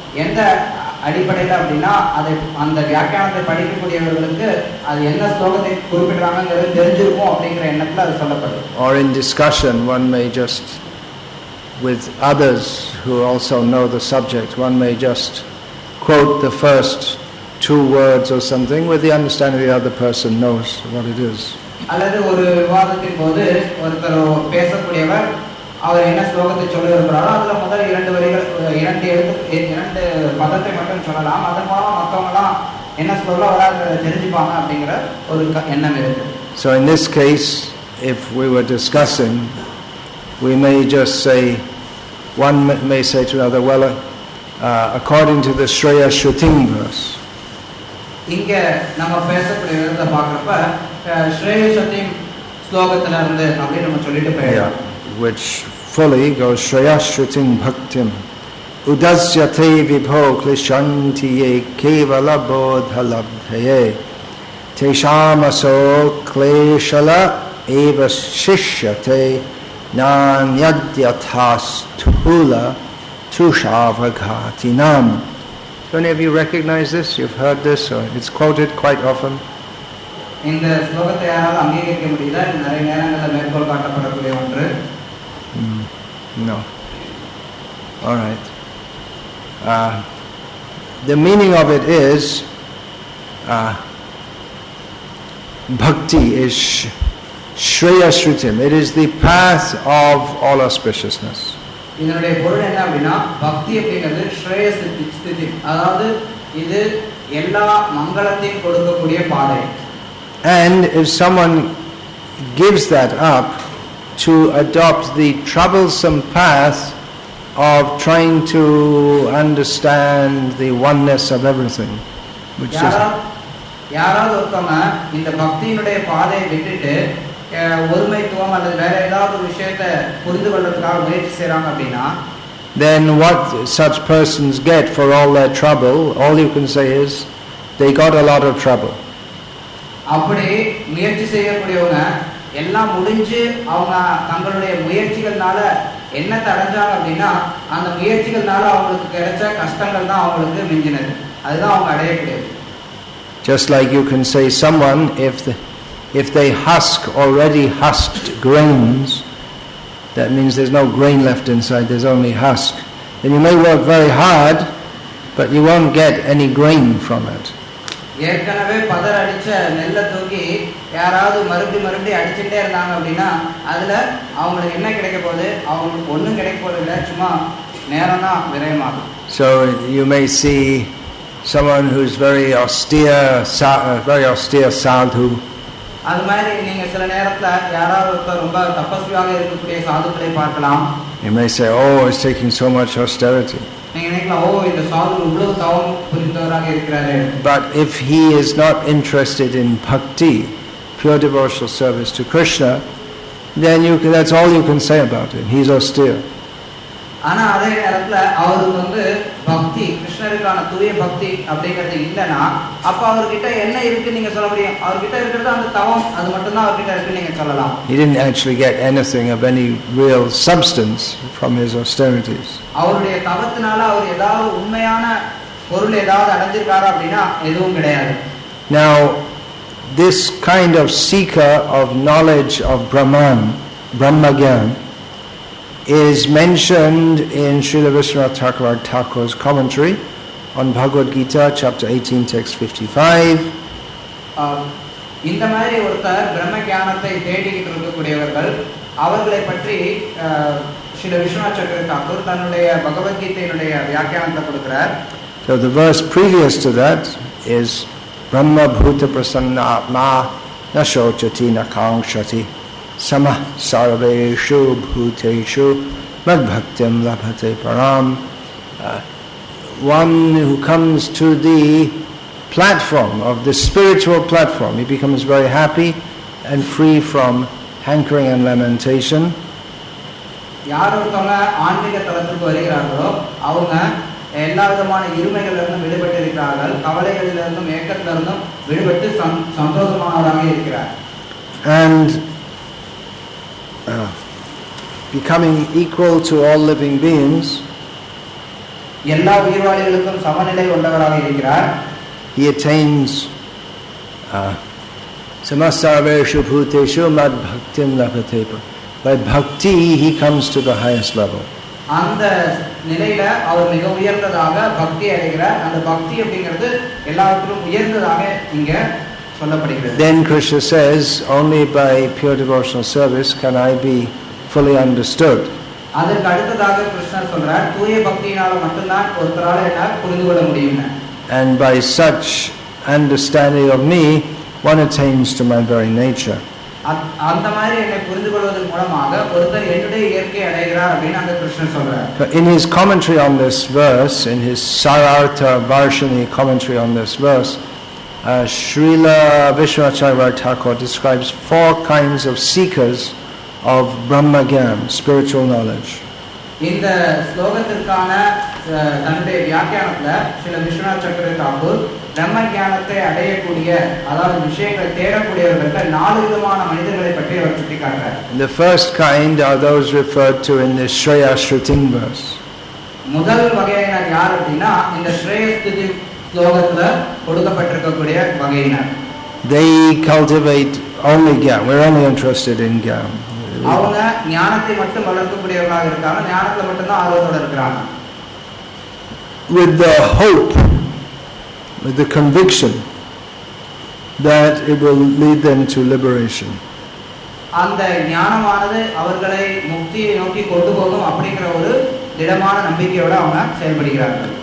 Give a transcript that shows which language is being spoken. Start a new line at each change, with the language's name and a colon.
Tamil: எந்த அடிப்படையில் அப்படின்னா அதை அந்த வியாக்கியானத்தை படிக்கக்கூடியவர்களுக்கு அது என்ன ஸ்லோகத்தை குறிப்பிடுறாங்கிறது தெரிஞ்சிருக்கும் அப்படிங்கிற எண்ணத்தில் அது சொல்லப்படும்.
English: Or in discussion, one may just, with others who also know the subject, one may just quote the first two words or something with the understanding the other person knows what it is.
Tamil: அல்லது ஒரு விவாதத்தின் போது ஒருத்தர் பேசக்கூடியவர் அவர் என்ன ஸ்லோகத்தை சொல்ல இருக்கிறாரோ அதுல முதல் இரண்டு வரிகள் இரண்டு பதத்தை மட்டும் சொல்லலாம். அதன் மூலமா மற்றவங்களாம் என்ன சொல்ல வராங்கிறத தெரிஞ்சுப்பாங்க அப்படிங்கிற ஒரு எண்ணம் இருக்கு.
English: So in this case, if we were discussing, we may just say, one may say to another, well, according to the Shreya Shrutim verse.
Tamil: இங்க நம்ம பேசக்கூடிய விதத்தை பார்க்கறப்ப ஸ்ரேய சத்தியம் ஸ்லோகத்துல இருந்து அப்படி நம்ம சொல்லிட்டு போயிடலாம்.
English: Which fully goes
Sanskrit: Shreya Shrutim Bhaktim Udasyate Vibho Klishantiye Kevala Bodha Labdhaye Teshamaso Kleshala Eva Shishyate Nanyadyathas Tuhula Tushavaghatinam.
English: Do any of you recognize this? You've heard this, or it's quoted quite often?
Tamil: இந்த ஸ்லோகத்தை யாராவது அங்கீகரிக்க முடியுதா? நிறைய நேரங்களில் மேற்கோள் காட்டப்படக்கூடிய ஒன்று.
English: No. All right. The meaning of it is Bhakti is Shreya Shrutim. It is the path of all auspiciousness.
Tamil: இதனுடைய பொருள் என்ன அப்படின்னா பக்தி அப்படிங்கிறது ஸ்ரேய ஸ்திதி, அதாவது இது எல்லா மங்களத்தையும் கொடுக்கக்கூடிய பாதை.
English: And if someone gives that up to adopt the troublesome path of trying to understand the oneness of everything, which is
Tamil: யாராவது ஒருத்தவங்க இந்த பக்தியினுடைய பாதையை விட்டுட்டு ஒருமைத்துவம் அல்லது வேற ஏதாவது ஒரு விஷயத்தை புரிந்து கொள்றதுக்காக முயற்சி செய்றாங்க அப்படின்னா,
English: then what such persons get for all their trouble, all you can say is they got a lot of trouble. அப்படி முயற்சி செய்யக்கூடியவங்க எல்லாம் முடிஞ்சு அவங்க தங்களுடைய முயற்சிகள்னால என்ன தடைஞ்சாங்க அப்படின்னா அந்த முயற்சிகள்னால அவங்களுக்கு கிடைச்ச கஷ்டங்கள் தான் அவங்களுக்கு மிஞ்சினது, அதுதான் அவங்க அடையக்கூடியது. Just like you can say someone, if they husk already husked grains, that means there's no grain left inside, there's only husk. Then you may work very hard, but you won't get any grain from it.
Tamil: ஏற்கனவே பதர் அடிச்ச நெல்லை தூக்கி யாராவது மறுபடி அடிச்சுட்டே இருந்தாங்க அப்படின்னா அதுல அவங்களுக்கு என்ன கிடைக்க போகுது? அவங்களுக்கு ஒன்றும் கிடைக்க போறது இல்லை, சும்மா நேரம் தான் விரயமாகும்.
English: So you may see someone who's very austere sadhu.
Tamil: அது மாதிரி நீங்க சில நேரத்துல யாராவது ஒருத்தர் ரொம்ப தபஸ்வியாக இருக்கக்கூடிய சாதுக்களை பார்க்கலாம்.
English: You may say, oh, it's taking so much austerity.
Tamil: நீங்க நினைக்கலாம், ஓ இந்த சாது இவ்வளவு தவம் புரிந்தவராக இருக்கிறாரு.
English: But if he is not interested in bhakti, pure devotional service to Krishna, then that's all you can say about him. He's austere.
Tamil: ஆனா அதே நேரத்துல அவருக்கு பக்தி, கிருஷ்ணருக்கான தூய பக்தி அப்படிங்கிறது இல்லைன்னா அப்ப அவர்கிட்ட என்ன இருக்கு நீங்க சொல்ல முடியும்? அவர்கிட்ட இருக்கிறது அந்த தவம், அது மட்டும் தான் அவர்கிட்ட இருக்கு நீங்க சொல்லலாம்.
English: He didn't actually get anything of any real substance from his austerities.
Tamil: அவருடைய தவத்தினால அவர் ஏதாவது உண்மையான பொருள் ஏதாவது அடைஞ்சிருக்காரா அப்படின்னா எதுவும் கிடையாது.
English: Now this kind of seeker of knowledge of Brahmagyan is mentioned in Srila Vishwanath Thakur's commentary on Bhagavad Gita, chapter 18, text 55.
Tamil: இந்த மாதிரி ஒருத்தர் பிரம்ம ஞானத்தை தேடிக்கிட்டு இருக்கக்கூடியவர்கள் அவர்களை பற்றி ஸ்ரீல விஸ்வநாத் சக்கரவர்த்தி தாக்கூர் தன்னுடைய பகவத்கீதையினுடைய வியாக்கியானத்தை கொடுக்கிறார்.
English: So the verse previous to that is
Sanskrit: Brahma Bhuta Prasanna Atma Na Shochati Na Kankshati Samah Sarveshu Bhuteshu Madbhaktim Labhate Param.
English: One who comes to the platform of the spiritual platform, he becomes very happy and free from hankering and lamentation.
Tamil: யார் ஒருத்தவங்க ஆன்மீக தளத்துக்கு வருகிறார்களோ அவங்க எல்லா விதமான இருமைகளிலிருந்தும் விடுபட்டு இருக்கிறார்கள், கவலைகளிலிருந்தும் ஏக்கத்திலிருந்தும் விடுபட்டு சந்தோஷமானவராக இருக்கிறார்.
English: And becoming equal to all living beings,
Tamil: எல்லா உயிர்வாளிகளுக்கும் சமநிலை கொண்டவராக இருக்கிறார்.
English: he attains
Sanskrit: samasarveshu bhuteshu mad bhaktim labhatepa.
English: By bhakti he comes to the highest level.
Tamil: அந்த நிலையில அவர் மிக உயர்ந்ததாக பக்தி அடைகிறார். அந்த பக்தி அப்படிங்கிறது எல்லாவற்றிலும் உயர்ந்ததாக இங்க சொல்லப்படுகிறது.
English: Then Krishna says, only by pure devotional service can I be fully understood.
Tamil: அதற்கு அடுத்ததாக கிருஷ்ணர் சொல்றார், தூய பக்தியினால மட்டும்தான் ஒருத்தரால என்னால் புரிந்து கொள்ள முடியும்.
English: And by such understanding of me, one attains to my very nature.
Tamil: அந்த மாதிரி என்னை புரிந்து கொள்வதன் மூலமாக ஒருத்தர் என்னுடைய இயற்கை அடைகிறார் அப்படின்னு அந்த கிருஷ்ணர் சொல்றார்.
English: In his commentary on this verse, in his Sarartha Varshini commentary on this verse, Srila Vishwacharya Thakur describes 4 kinds of seekers of Brahma Gyan, spiritual knowledge.
Tamil: இந்த ஸ்லோகத்திற்கான தன்னுடைய வியாக்கியானத்துல ஸ்ரீல விஸ்வநாத் சக்கர தாக்கூர் பிரம்ம ஞானத்தை அடையக்கூடிய, அதாவது விஷயங்களை தேடக்கூடியவர்களுக்கு 4 விதமான மனிதர்களை பற்றி அவர் சுட்டிக்காட்டுறார்.
English: The first kind are those referred to in the Shreya Shruting verse.
Tamil: முதல் வகையினர் யார் அப்படின்னா இந்த ஸ்ரேய ஸ்துதி ஸ்லோகத்துல கொடுக்கப்பட்டிருக்கக்கூடிய வகையினர்.
English: They cultivate only Gyan. We're only interested in Gyan.
Tamil: அவங்க ஞானத்தை மட்டும் வளர்க்கக்கூடியவர்களாக இருக்காங்க, ஞானத்துல மட்டும்தான் ஆர்வத்தோட இருக்கிறாங்க.
English: With the hope, with the conviction that it will lead them to liberation.
Tamil: அந்த ஞானமானது அவர்களை முக்தியை நோக்கி கொண்டு போகும் அப்படிங்கிற ஒரு திடமான நம்பிக்கையோட அவங்க செயல்படுகிறார்கள்.